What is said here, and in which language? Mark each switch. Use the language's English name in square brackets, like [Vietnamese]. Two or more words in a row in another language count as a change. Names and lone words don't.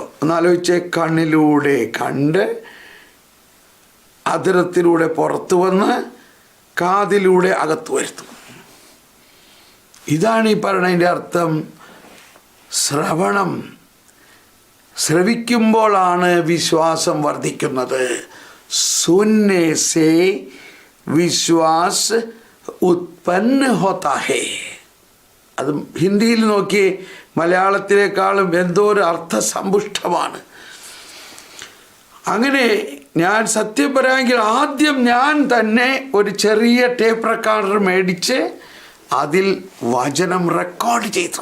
[Malayalam] ഒന്നാലോചിച്ച്, കണ്ണിലൂടെ കണ്ട് അധരത്തിലൂടെ പുറത്ത് വന്ന് കാതിലൂടെ അകത്ത് വരുത്തും. ഇതാണ് ഈ പറയുന്നതിൻ്റെ അർത്ഥം. ശ്രവണം, ശ്രവിക്കുമ്പോഴാണ് വിശ്വാസം വർദ്ധിക്കുന്നത്. [Hindi] सुनने से विश्वास उत्पन्न होता है. [Malayalam] അത് ഹിന്ദിയിൽ നോക്കി മലയാളത്തിലേക്കാളും എന്തോ ഒരു അർത്ഥസമ്പുഷ്ടമാണ്. അങ്ങനെ ഞാൻ സത്യം പറയാമെങ്കിൽ ആദ്യം ഞാൻ തന്നെ ഒരു ചെറിയ [English] tape recorder [Malayalam] മേടിച്ച് അതിൽ വചനം റെക്കോർഡ് ചെയ്തു.